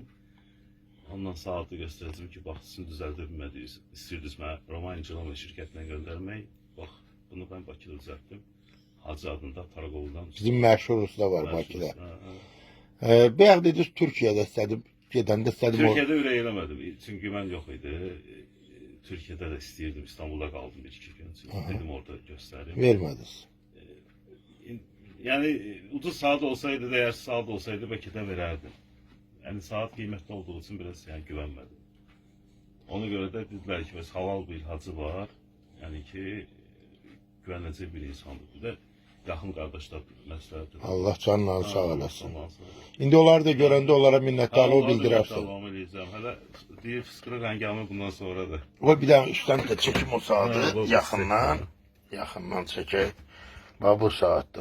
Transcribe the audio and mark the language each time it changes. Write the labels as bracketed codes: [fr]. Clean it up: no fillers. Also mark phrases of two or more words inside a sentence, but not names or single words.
[az] Ondan saatı göstərəcəm ki, bax, sizin düzəldə bilmədiniz. İstirdiniz mənə Roman Jerome şirkətinə göndərmək. Bax, bunu mən Bakıda düzəltdim. Hacı adında Targov'dan. Bizim məşhur usta var Bakıda. Bayaq dediniz Türkiyədə istədim. Gedəndə istədim. Türkiye'de ürək eləmədim. Çünkü mən yox idi. Türkiye'de de istəyirdim. [tr] İstanbul'da kaldım 1-2 gün. Dedim orada göstərim. [az] Vermədiniz. [tr] Yani ucuz saat olsaydı, değersiz saat olsaydı belki de vererdim. Yani saat kıymetli olduğu için biraz yani güvenmedim. Ona göre de dediler ki biz halal bir hacı var. Yani ki güvenilecek bir insandır. [az] Bir de yaxın qardaşlar məsləhətdir. Allah canını sağ olasın. İndi onları da görəndə onlara minnətdarlıq bildirərsən. Davam edəcəm. Hələ deyir fıskırıq həngamı bundan sonra da. O bir dənə üstdən də çəkim o saatı yaxından. Yaxından çəkək. Bax bu saatdır.